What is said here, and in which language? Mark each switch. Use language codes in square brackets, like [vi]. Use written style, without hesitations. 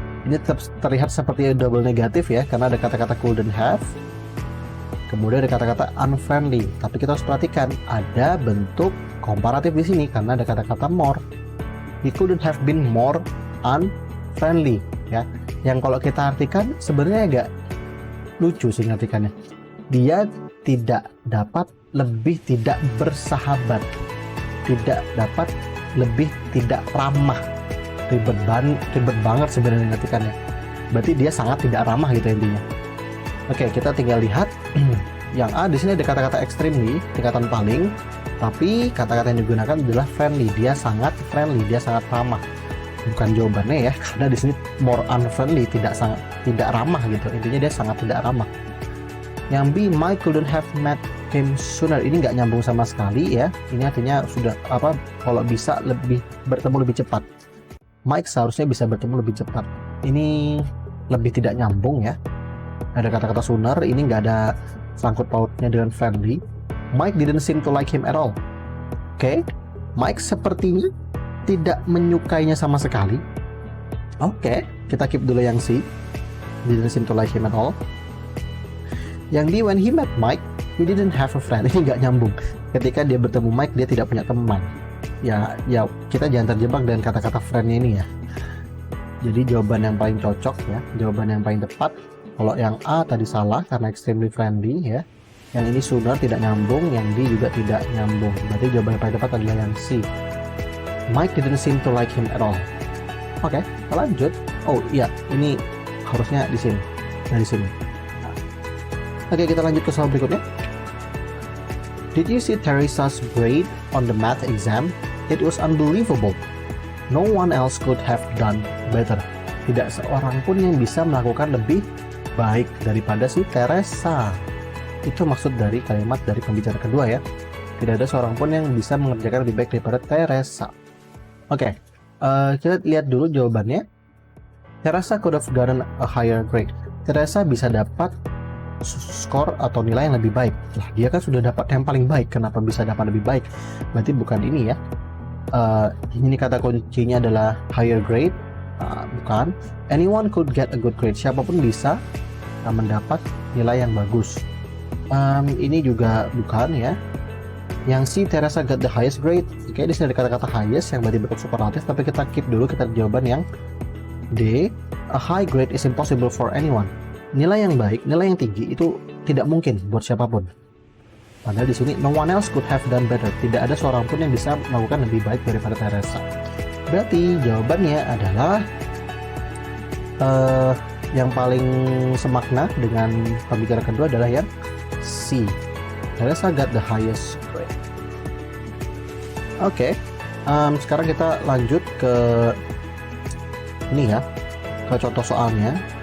[id] Ini terlihat seperti double negatif ya, karena ada kata-kata [en] couldn't have, [id] kemudian ada kata-kata unfriendly. Tapi kita harus perhatikan, ada bentuk komparatif di sini karena ada kata-kata more. [en] He couldn't have been more unfriendly, ya. [id] Yang kalau kita artikan sebenarnya agak lucu sih ngartikannya. Dia tidak dapat lebih tidak bersahabat, tidak dapat lebih tidak ramah. Ribet banget sebenarnya ngartikannya. Berarti dia sangat tidak ramah gitu intinya. Oke, kita tinggal lihat yang A. Di sini ada kata-kata extremely, tingkatan paling, tapi kata-kata yang digunakan adalah friendly. Dia sangat friendly, dia sangat ramah. Bukan jawabannya ya, karena di sini [en] more unfriendly, [id] tidak ramah gitu. Intinya dia sangat tidak ramah. Yang B, [en] Mike couldn't have met him sooner. [id] Ini nggak nyambung sama sekali ya. Ini artinya sudah kalau bisa bertemu lebih cepat. Mike seharusnya bisa bertemu lebih cepat. Ini lebih tidak nyambung ya. Ada kata-kata sooner, ini nggak ada sangkut pautnya dengan friendly. [en] Mike didn't seem to like him at all. [id] Oke, Mike sepertinya tidak menyukainya sama sekali. Oke, kita keep dulu yang C. [en] Didn't seem to like him at all. [id] Yang D, [en] when he met Mike, he didn't have a friend. [id] Ini nggak nyambung. Ketika dia bertemu Mike, dia tidak punya teman. Ya, kita jangan terjebak dengan kata-kata friend-nya ini ya. Jadi jawaban yang paling cocok ya, jawaban yang paling tepat. Kalau yang A tadi salah karena extremely friendly ya. Yang ini sooner tidak nyambung, yang D juga tidak nyambung. Berarti jawaban yang paling tepat adalah yang C. [en] Mike didn't seem to like him at all. [id] Oke, kita lanjut. Oh iya, ini harusnya di sini. Nah, di sini. Oke, kita lanjut ke soal berikutnya. [en] Did you see Teresa's grade on the math exam? It was unbelievable. No one else could have done better. [id] Tidak seorang pun yang bisa melakukan lebih baik daripada si Teresa. Itu maksud dari kalimat dari pembicara kedua ya. Tidak ada seorang pun yang bisa mengerjakan lebih baik daripada Teresa. Oke, kita lihat dulu jawabannya. [en] Teresa could have gotten a higher grade. [id] Teresa bisa dapat skor atau nilai yang lebih baik. Lah, dia kan sudah dapat yang paling baik. Kenapa bisa dapat lebih baik? Berarti bukan ini ya. Ini kata kuncinya adalah higher grade. Bukan. [en] Anyone could get a good grade. [id] Siapapun bisa mendapat nilai yang bagus. Ini juga bukan ya. Yang C, [en] Teresa got the highest grade. [id] Oke, di sini ada kata-kata highest yang berarti bentuk superlatif, tapi kita keep dulu, kita jawaban yang D. [en] A high grade is impossible for anyone. [id] Nilai yang baik, nilai yang tinggi itu tidak mungkin buat siapapun. Padahal di sini [en] no one else could have done better. [id] Tidak ada seorang pun yang bisa melakukan lebih baik daripada Teresa. Berarti jawabannya adalah yang paling semakna dengan pembicara kedua adalah yang C. [en] Teresa got the highest grade. [id] Oke, sekarang kita lanjut ke ini ya, ke contoh soalnya.